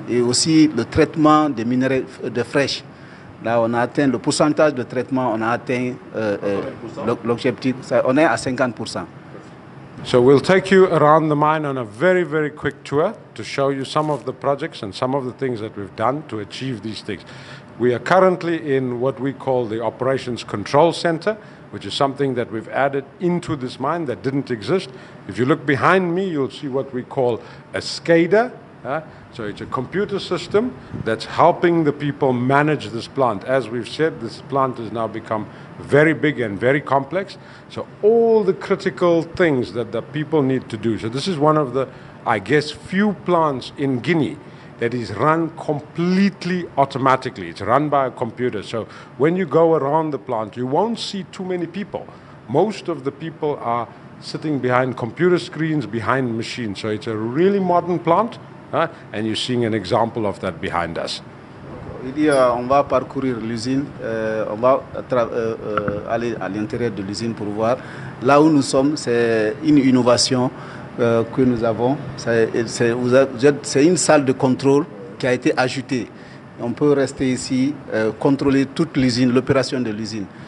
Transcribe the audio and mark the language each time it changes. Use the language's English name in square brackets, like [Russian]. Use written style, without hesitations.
[French] Et aussi le traitement des minerais de fraîche. Là, on a atteint le pourcentage de traitement, on a atteint l'objectif, on est à 50%. [English] So we'll take you around the mine on a very, very quick tour to show you some of the projects and some of the things that we've done to achieve these things. We are currently in what we call the Operations Control Center, which is something that we've added into this mine that didn't exist. If you look behind me, you'll see what we call a SCADA. So it's a computer system that's helping the people manage this plant. As we've said, this plant has now become very big and very complex. So all the critical things that the people need to do. So this is one of the, I guess, few plants in Guinea that is run completely automatically. It's run by a computer. So when you go around the plant, you won't see too many people. Most of the people are sitting behind computer screens, behind machines. So it's a really modern plant. And you're seeing an example of that behind us. [French] Il dit on va parcourir l'usine, on va aller à l'intérieur de l'usine pour voir. Là où nous sommes, c'est une innovation que nous avons. C'est une salle de contrôle qui a été ajoutée. On peut rester ici, contrôler toute l'usine, l'opération de l'usine.